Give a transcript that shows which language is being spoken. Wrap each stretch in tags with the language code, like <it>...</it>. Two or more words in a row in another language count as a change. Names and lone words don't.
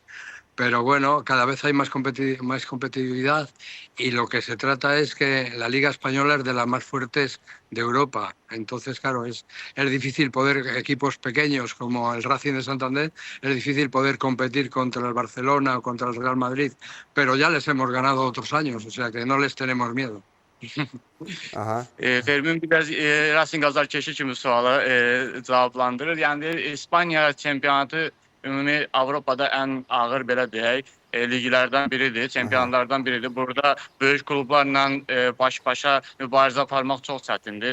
<es>Pero bueno, cada vez hay más competitividad y lo que se trata es que la Liga Española es de las más fuertes de Europa. Entonces, claro, es difícil poder, equipos pequeños como el Racing de Santander, es difícil poder competir contra el Barcelona o contra el Real Madrid, pero ya les hemos ganado otros años, o sea que no les tenemos miedo.</es> <az>Fermin biraz Racing azarkeşi kimi sualı cavablandırır. Yəni İspanya çempionatı ümumi Avropada ən ağır belə deyək liglərdən biridir, çempionlardan biridir. Burada böyük klublarla baş-başa mübarizə aparmaq çox çətindir.</az>